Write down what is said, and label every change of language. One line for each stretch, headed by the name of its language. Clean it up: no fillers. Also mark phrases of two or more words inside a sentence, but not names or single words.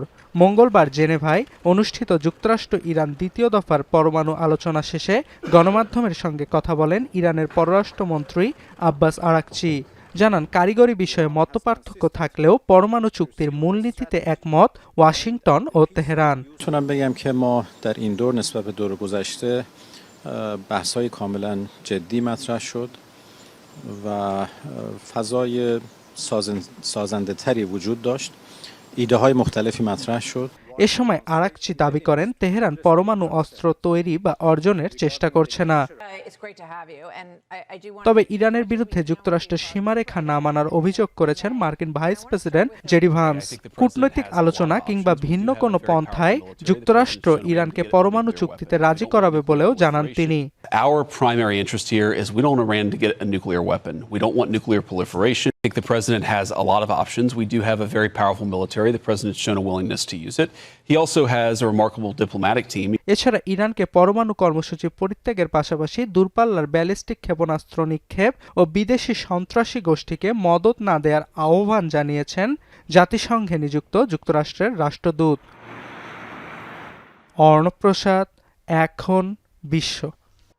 Bangla: মঙ্গলবার জেনেভায় অনুষ্ঠিত যুক্তরাষ্ট্র ইরান দ্বিতীয় দফার পরমাণু আলোচনা শেষে গণমাধ্যমের সঙ্গে কথা বলেন ইরানের পররাষ্ট্রমন্ত্রী আব্বাস আরাকচি। জানান, কারিগরি বিষয়ে মতপার্থক্য থাকলেও পরমাণু চুক্তির মূলনীতিতে একমত ওয়াশিংটন ও তেহরান।
Persian: میتونم بگم که ما در این دور نسبت به دور گذشته بحث‌های کاملا جدی مطرح شد و فضای سازنده تری وجود داشت. ایده های مختلفی مطرح شد.
Bangla: এ সময় আরাকচি দাবি করেন, তেহরান পরমাণু অস্ত্র তৈরি বা অর্জনের চেষ্টা করছে না। তবে ইরানের বিরুদ্ধে যুক্তরাষ্ট্রের সীমারেখা না মানার অভিযোগ করেছেন মার্কিন ভাইস প্রেসিডেন্ট জেডি ভান্স। কূটনৈতিক আলোচনা কিংবা ভিন্ন কোনো পন্থায় যুক্তরাষ্ট্র ইরানকে পরমাণু চুক্তিতে রাজি করাবে বলেও জানান তিনি।
English: Our primary interest here is we don't want Iran to get a nuclear weapon. We don't want nuclear proliferation. I think the president has a lot of options. We do have a very powerful military. The president's shown a willingness to use it. He also has a remarkable diplomatic team.
Bangla: এছাড়া ইরানকে পরমাণু কর্মসূচি পরিত্যাগের পাশাপাশি দূরপাল্লার ব্যালিস্টিক ক্ষেপণাস্ত্র নিক্ষেপ ও বিদেশি সন্ত্রাসী গোষ্ঠীকে মদদ না দেওয়ার আহ্বান জানিয়েছেন জাতিসংঘে নিযুক্ত যুক্তরাষ্ট্রের রাষ্ট্রদূত। অর্ণব প্রসাদ, এখন বিশ্ব।